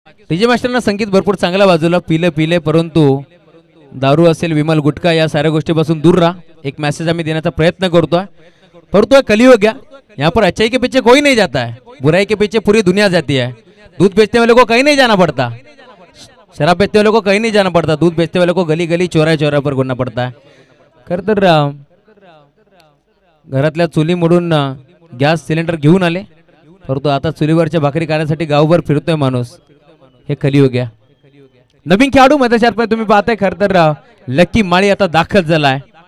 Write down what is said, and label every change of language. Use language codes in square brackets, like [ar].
[mr] DJ मास्टरना संगीत भरपूर चांगला बाजूला पिले पिले, परंतु दारू असेल, विमल गुटखा या साऱ्या गोष्टीपासून दूर राहा. एक मैसेज आम्ही देण्याचा प्रयत्न करतोय. [hi] परंतु कलियुग है, यहाँ पर अच्छाई के पीछे कोई नहीं जाता है, बुराई के पीछे पूरी दुनिया जाती है. दूध बेचने वाले को कहीं नहीं जाना पड़ता, शराब बेचने वाले को कहीं नहीं जाना पड़ता, दूध बेचने वाले को गली गली चौरा चौरा पर घूमना पड़ता है. [mr] खरं तर घरातल्या चुली मोडून गॅस सिलेंडर घेऊन आले, परंतु आता चुलीवरच्या भाकरी करण्यासाठी गावभर फिरतोय माणूस. हे कलियुग आहे. नवीन खेळाडू मैदानात तुम्ही पाहताय. खरं तर लकी माळी आता दाखल झालाय.